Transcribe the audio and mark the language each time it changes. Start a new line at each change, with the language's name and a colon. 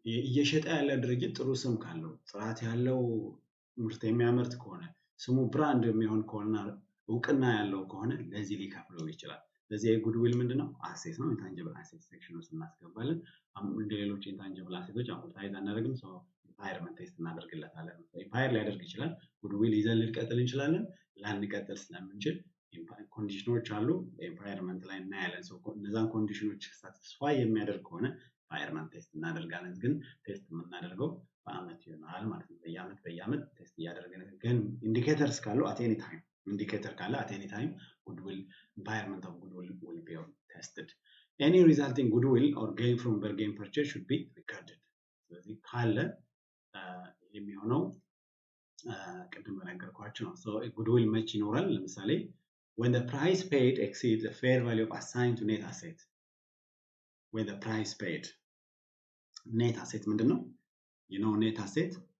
Amharic: እየሸጠ ያለ ድርጅት ጥሩ ስም ካለው ጥራት ያለው ምርት የሚያመርት ከሆነ ስሙ ብራንድ የሚሆን ከሆነ እውቅና ያለው ከሆነ ለዚህ ሊከፍለው ይችላል ለዚህ goodwill ምንድነው asset ነው intangible asset section ውስጥ እናስገባለን እንደ ሌሎች intangible assets amortize አናደርግም so impairment test እናደርግለታለን impair ሊያደርግ ይችላል goodwill ይዘን ልንቀጥል እንችላለን ላንቀጥል ስለምንችል ኮንዲሽኖች አሉ ኤንቫይሮንመንት ላይ እናያለን። ሶ እነዛን ኮንዲሽኖች ሳቲስፋይ የሚያደርግ ከሆነ ኤንቫይሮንመንት ቴስት እናደርጋለን። ግን ቴስት የምናደርገው በአመት ይሆናል ማለት ነው። በየአመት ቴስት እያደረግን ግን ኢንዲኬተርስ ካሉ አት ኤኒ ታይም ኢንዲኬተር ካለ
English: at any time goodwill environment of goodwill will be tested. Any resulting goodwill or gain from bargain purchase should be recorded.
Amharic: ስለዚህ ካለ የሚሆነው ቅድም በነገርኳችሁ ነው። so goodwill መች ይኖራል?
English: ለምሳሌ when the price paid exceeds the fair value of assigned to net asset. when the price paid net asset ምንድነው? you know net asset.